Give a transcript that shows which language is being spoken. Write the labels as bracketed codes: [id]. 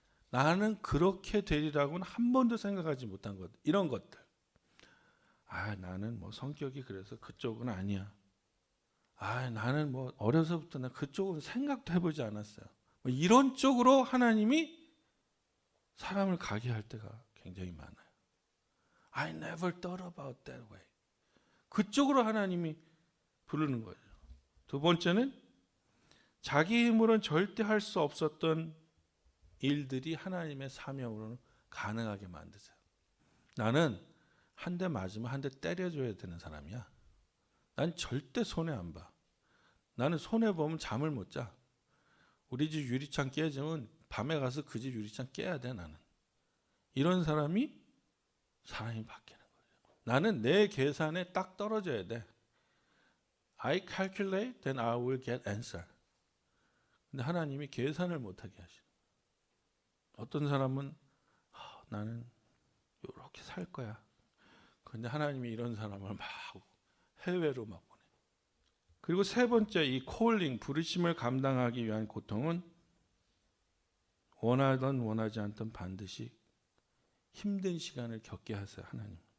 [ko] 나는 그렇게 되리라고는 한 번도 생각하지 못한 것, 이런 것들. 나는 뭐 성격이 그래서 그쪽은 아니야. 나는 뭐 어려서부터 나 그쪽은 생각도 해보지 않았어요. 뭐 이런 쪽으로 하나님이 사람을 가게 할 때가 굉장히 많아요. [en] I never thought about that way. [ko] 그쪽으로 하나님이 부르는 거예요. 두 번째는 자기 힘으로는 절대 할 수 없었던 일들이 하나님의 사명으로는 가능하게 만드세요. 나는 한 대 맞으면 한 대 때려줘야 되는 사람이야. 난 절대 손해 안 봐. 나는 손해 보면 잠을 못 자. 우리 집 유리창 깨지면 밤에 가서 그 집 유리창 깨야 돼. 나는 이런 사람이 바뀌는 거예요. 나는 내 계산에 딱 떨어져야 돼. [en] I calculate, then I will get answer. [ko] 근데 하나님이 계산을 못하게 하시는. 어떤 사람은 나는 이렇게 살 거야. 근데 하나님이 이런 사람을 막 해외로 막 보내. 그리고 세 번째, 이 콜링, 부르심을 감당하기 위한 고통은 원하든 원하지 않든 반드시 힘든 시간을 겪게 하세요, 하나님.